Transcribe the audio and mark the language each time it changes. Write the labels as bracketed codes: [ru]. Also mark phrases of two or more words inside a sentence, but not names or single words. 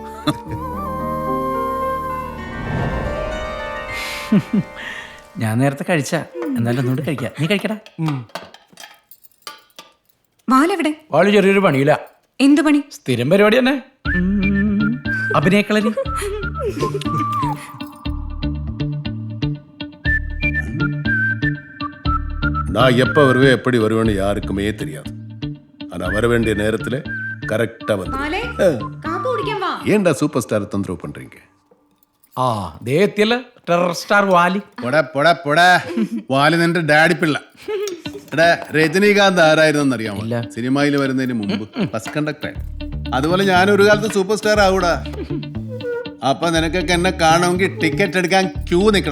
[ml] ഞാൻ നേരത്തെ കഴിച്ച, എന്നാലും ഒന്നുകൂടി കഴിക്കാം. നീ കഴിക്കടാ. വാലെവിടെ? വാള് ചെറിയൊരു പണിയില്ല. എന്ത് പണി? സ്ഥിരം പരിപാടി തന്നെ, അഭിനയക്കളരി. [ta] நான் எப்போ வருவேன் எப்படி வருவேன்னு யாருக்குமே தெரியாது. ஆனால் வர வேண்டிய நேரத்தில் கரெக்டாக வந்து. ஏன்டா [en] super star [ta] தொந்தரவு பண்ணுறீங்க? [ml] ആ ദേ എത്തിയല്ലേ [en] terror star [ml] വാലി. വാലി നിന്റെ ഡാഡി പിള്ള. എടാ, രജനീകാന്ത് ആരായിരുന്നു അറിയാമോ? സിനിമയിൽ വരുന്നതിന് മുമ്പ് [en] bus conductor. [ml] അതുപോലെ ഞാനൊരു കാലത്ത് [en] super star [ml] ആവൂടാ. അപ്പൊ നിനക്കൊക്കെ എന്നെ കാണുമെങ്കിൽ ടിക്കറ്റ് എടുക്കാൻ ക്യൂ നിൽക്കണം.